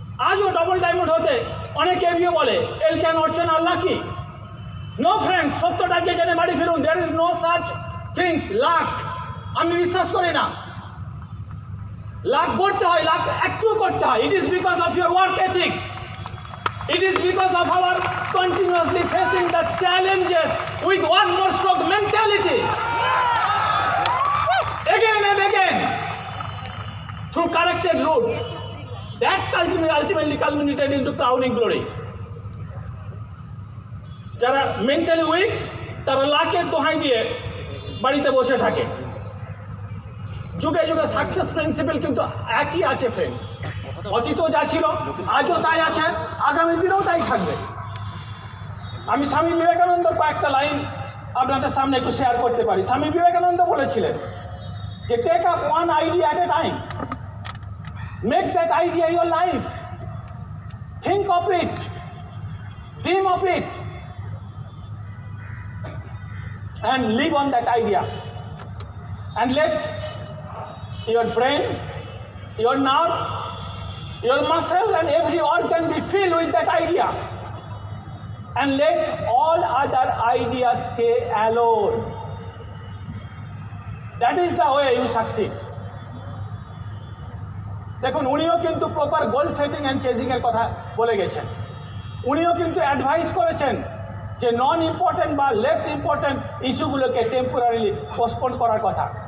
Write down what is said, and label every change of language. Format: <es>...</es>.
<bn>আজও double diamond হতে অনেক এভিও বলে এল can Archan আর lucky. No friends, সত্যটা গিয়ে জেনে বাড়ি ফিরুন।</bn> <en>There is no such things luck.</en> <bn>আমি বিশ্বাস করি না লাক করতে হয়, লাক একটু করতে হয়।</bn> <en>It is because of your work ethics. It is because of our continuously facing the challenges with one more stroke mentality. Again and again, through corrected route, that ultimately culminated into crowning glory.</en> <bn>যারা mentally week তারা লাকের দোহাই দিয়ে বাড়িতে বসে থাকে। যুগে যুগে success principal কিন্তু একই আছে, ফ্রেন্ডস। অতীতও যা ছিল আজও তাই আছে, আগামী দিনেও তাই থাকবে। আমি স্বামী বিবেকানন্দর কয়েকটা লাইন আপনাদের সামনে একটু শেয়ার করতে পারি। স্বামী বিবেকানন্দ বলেছিলেন যে</bn> <en>Take up one idea at a time, make that idea your life, Think of it, dream of it, and live on that idea. And let your brain, your nerve, your muscle and every organ be filled with that idea. And let all other ideas stay alone. That is the way you succeed.</en> <bn>দেখুন উনিও কিন্তু</bn> <en>proper goal setting and chasing</en> <bn>এর কথা বলে গেছেন। উনিও কিন্তু advice করেছেন যে নন ইম্পর্টেন্ট বা লেস ইম্পর্টেন্ট ইস্যুগুলোকে টেম্পোরারিলি পোস্টপোন করার কথা।</bn>